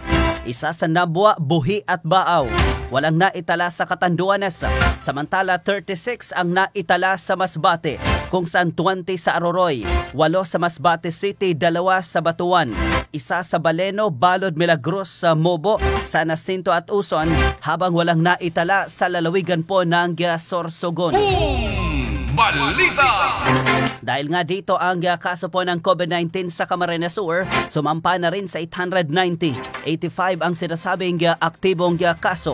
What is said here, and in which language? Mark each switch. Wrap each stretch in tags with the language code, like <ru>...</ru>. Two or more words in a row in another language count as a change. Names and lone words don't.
<tl>1 sa Nabua, Buhi at Baaw. Walang naitala sa Catanduanes. Samantala 36 ang naitala sa Masbate, kung saan 20 sa Aroroy. 8 sa Masbate City, 2 sa Batuan. 1 sa Baleno, Balod, Milagros sa Mobo, sa Nacinto at Uson, habang walang naitala sa lalawigan po ng Sorsogon. Balita! Dahil nga dito ang kaso po ng COVID-19 sa Camarines Sur, sumampa na rin sa 890. 85 ang sinasabing aktibong kaso.</tl>